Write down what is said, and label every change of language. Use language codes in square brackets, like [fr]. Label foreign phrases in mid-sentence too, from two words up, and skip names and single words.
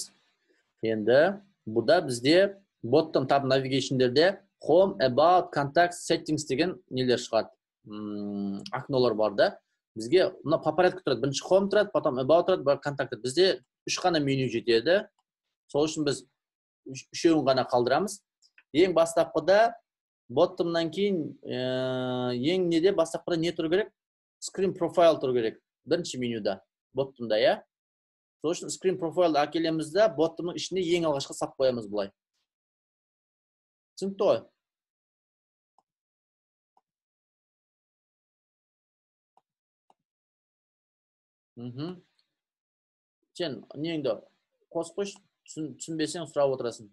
[kk] Енді, бұда бізде [en] bottom tab navigation'дерде home, about, contact, settings [kk] деген нелер шығады. Окнолар бар да. Бізге мұна [ru] по порядку [kk] тұрады. Бірінші home тұрады, потом about тұрады, бар contact тұрады. Бізде үш қана меню жетеді. Сол үшін біз үшеуін ғана қалдырамыз. Ең бастапқыда bottomнан кейін ең неде бастапқыда не тұру керек? [en] Screen profile [kk] тұру керек. Бірінші менюда, bottomда, я? Сол үшін [en] screen profile [kk] әкелеміз да, bottomның ішіне ең алғашқы сап қоямыз бұлай. Түсінікті ғой? Сен неңді қос қойш, түсінбесең сұрап отырасың.